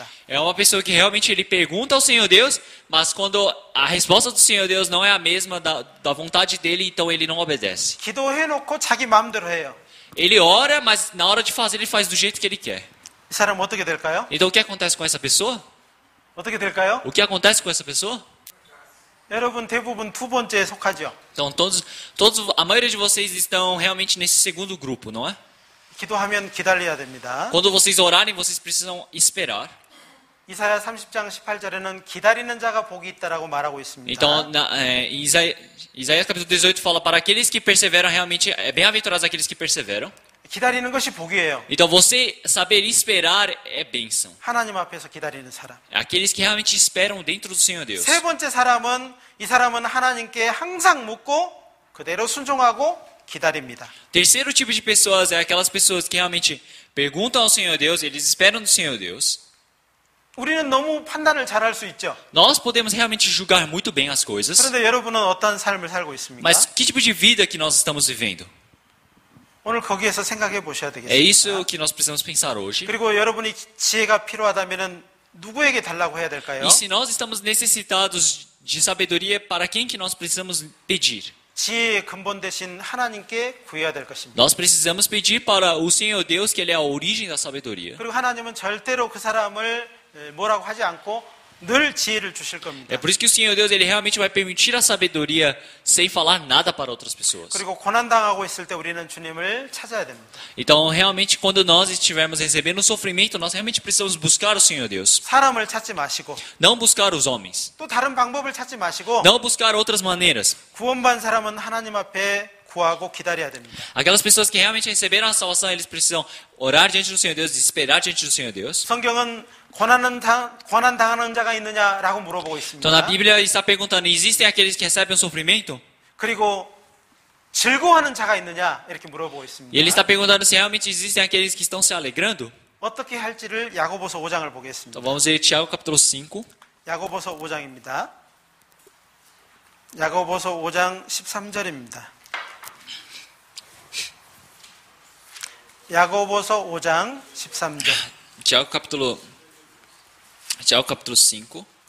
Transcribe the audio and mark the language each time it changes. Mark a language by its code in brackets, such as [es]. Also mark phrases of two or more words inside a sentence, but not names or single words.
[pt] é uma pessoa que realmente ele pergunta ao Senhor Deus, mas quando a resposta do Senhor Deus não é a mesma da vontade dele, então ele não obedece. [ko] 기도해놓고 자기 마음대로 해요. [pt] Ele ora, mas na hora de fazer ele faz do jeito que ele quer. [ko] 이 사람은 어떻게 될까요? [pt] Então o que acontece com essa pessoa? [ko] 어떻게 될까요? [pt] O que acontece com essa pessoa? [ko] 여러분 대부분 두 번째에 속하죠. [pt] Então a maioria de vocês estão realmente nesse segundo grupo, não é? [ko] 기도하면 기다려야 됩니다. [pt] Quando vocês orarem, vocês precisam esperar. [ko] 이사야 30장 18절에는 기다리는 자가 복이 있다라고 말하고 있습니다. [pt] Então, Isaías capítulo 18 fala para aqueles que perseveram realmente, é bem-aventurados aqueles que perseveram. [ko] 기다리는 것이 복이에요. [pt] Então, você saber esperar é bênção. [ko] 하나님 앞에서 기다리는 사람. [pt] Aqueles que realmente esperam dentro do Senhor Deus. [ko] 세 번째 사람은 이 사람은 하나님께 항상 묻고 그대로 순종하고 기다립니다. [pt] Terceiro tipo de pessoas é aquelas pessoas que realmente perguntam ao Senhor Deus, eles esperam do Senhor Deus. [ko] 우리는 너무 판단을 잘할 수 있죠. [pt] Nós podemos realmente julgar muito bem as coisas. [ko] 그런데 여러분은 어떤 삶을 살고 있습니까? [pt] Mas que tipo de vida que nós estamos vivendo? [ko] 오늘 거기에서 생각해 보셔야 [pt] É [ko] 되겠습니다. [pt] isso que nós precisamos pensar hoje. [ko] 그리고 여러분이 지혜가 필요하다면 누구에게 달라고 해야 될까요? [pt] E se nós estamos necessitados de sabedoria, para quem que nós precisamos pedir? [ko] 지혜의 근본 대신 하나님께 구해야 될 것입니다. [pt] Nós precisamos pedir para o Senhor Deus, que Ele é a origem da sabedoria. [ko] 그리고 하나님은 절대로 그 사람을 뭐라고 하지 않고 늘 지혜를 주실 겁니다. [pt] É por isso que o Senhor Deus ele realmente vai permitir a sabedoria sem falar nada para outras pessoas. [ko] 그리고 고난당하고 있을 때 우리는 주님을 찾아야 됩니다. [pt] Então, realmente, quando nós estivermos recebendo sofrimento, nós realmente precisamos buscar o Senhor Deus. [ko] 사람을 찾지 마시고 [pt] Não buscar os homens. [ko] 또 다른 방법을 찾지 마시고 [pt] Não buscar outras maneiras. [ko] 구원받은 사람은 하나님 앞에 구하고 기다려야 됩니다. [pt] Aquelas pessoas que realmente receberam a salvação, eles precisam orar diante do Senhor Deus, esperar diante do Senhor Deus. [ko] 성경은 고난 당하는 자가 있느냐라고 물어보고 있습니다. [pt] Então, na Bíblia está perguntando, existem aqueles que recebem o sofrimento? [ko] 그리고 즐거워하는 자가 있느냐 이렇게 물어보고 있습니다. [pt] E ele está perguntando se realmente existem aqueles que estão se alegrando? [ko] 어떻게 할지를 야고보서 5장을 보겠습니다. [pt] Então, vamos ler Tiago capítulo 5. [ko] 야고보서 5장입니다. 야고보서 5장 13절입니다. 야고보서 5장 13절. [pt] Tiago capítulo 5.